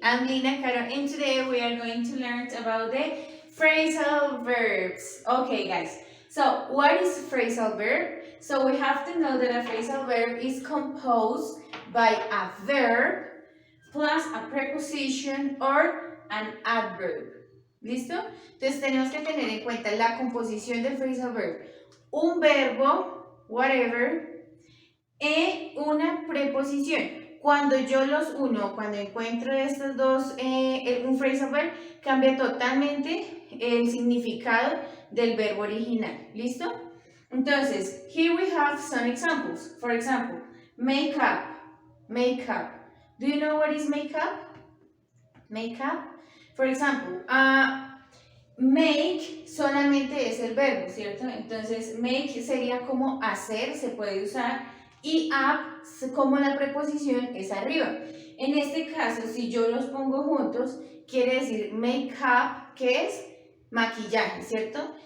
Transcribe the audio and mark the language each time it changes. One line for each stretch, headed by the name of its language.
English: I'm Lina Caro and today we are going to learn about the phrasal verbs. Okay guys, so what is a phrasal verb? So we have to know that a phrasal verb is composed by a verb plus a preposition or an adverb.
Spanish: ¿Listo? Entonces tenemos que tener en cuenta la composición del phrasal verb. Un verbo, whatever, y una preposición. Cuando yo los uno, cuando encuentro estos dos, un phrasal verb, cambia totalmente el significado del verbo original. ¿Listo?
English: Entonces, here we have some examples. For example, make up, make up. Do you know what is make up? Make up. For example,
Spanish: make solamente es el verbo, ¿cierto? Entonces, make sería como hacer, se puede usar, y up como la preposición es arriba. En este caso, si yo los pongo juntos, quiere decir make up, que es maquillaje, ¿cierto?